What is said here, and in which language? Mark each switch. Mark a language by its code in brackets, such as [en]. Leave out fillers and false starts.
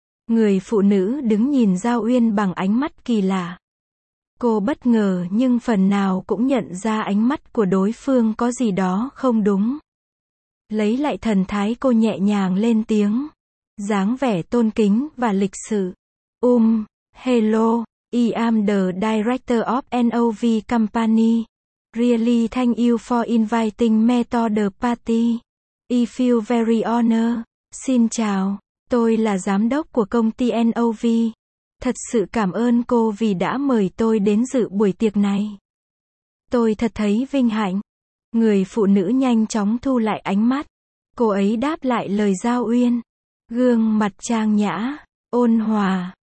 [vi] Người phụ nữ đứng nhìn Giao Uyên bằng ánh mắt kỳ lạ. Cô bất ngờ nhưng phần nào cũng nhận ra ánh mắt của đối phương có gì đó không đúng. Lấy lại thần thái, cô nhẹ nhàng lên tiếng. Dáng vẻ tôn kính và lịch sự. [en] Hello. I am the director of NOV company. Really thank you for inviting me to the party. I feel very honored. [vi] Xin chào, tôi là giám đốc của công ty NOV. Thật sự cảm ơn cô vì đã mời tôi đến dự buổi tiệc này. Tôi thật thấy vinh hạnh. Người phụ nữ nhanh chóng thu lại ánh mắt. Cô ấy đáp lại lời Giao Uyên. Gương mặt trang nhã, ôn hòa.